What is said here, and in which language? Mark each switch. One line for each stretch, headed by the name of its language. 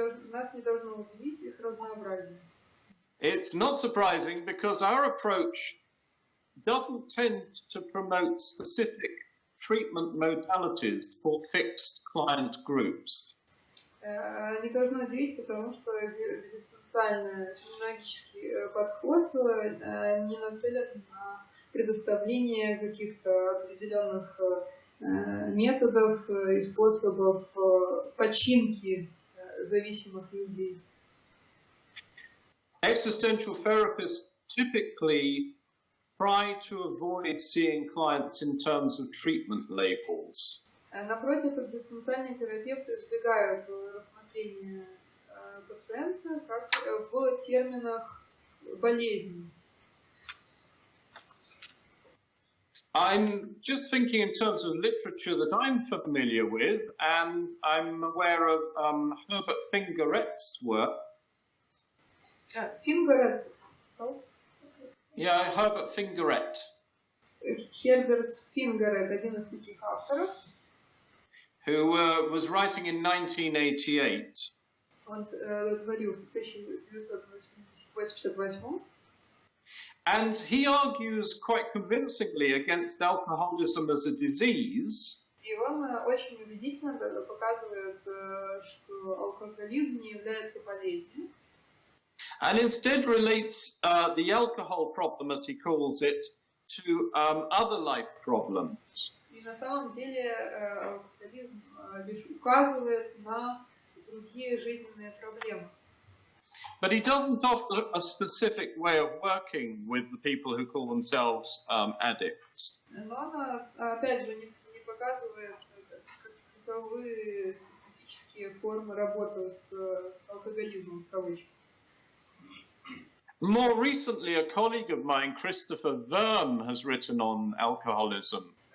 Russian: Нас не должно удивить их разнообразие.
English: It's not surprising because our approach doesn't tend to promote specific treatment modalities for fixed client groups.
Russian: Не должно удивить, потому что экзистенциальный феноменологический подход не нацелен на предоставление каких-то определенных методов и способов починки зависимых людей.
English: Existential therapists typically try to avoid seeing clients in terms of treatment labels.
Russian: Напротив, экзистенциальные терапевты избегают рассмотрения пациента как в терминах болезни.
English: I'm just thinking in terms of literature that I'm familiar with, and I'm aware of Herbert Fingeret's work.
Russian: Фингерет?
English: Yeah, Herbert Fingeret.
Russian: Херберт Фингерет, один из таких авторов.
English: Who was writing in 1988.
Russian: Он творил в 1988.
English: And he argues quite convincingly against alcoholism as a disease.
Russian: И он очень убедительно показывает, что алкоголизм не является болезнью.
English: And instead relates the alcohol problem, as he calls it, to other life problems.
Russian: И на самом деле алкоголизм лишь указывает на другие жизненные проблемы.
English: But he doesn't offer a specific way of working with the people who call themselves addicts.
Russian: Но он, опять же, не показывает, каковы специфические формы работы с алкоголизмом, в кавычках.
English: More recently, a colleague of mine, Christopher Verm, has written on alcoholism.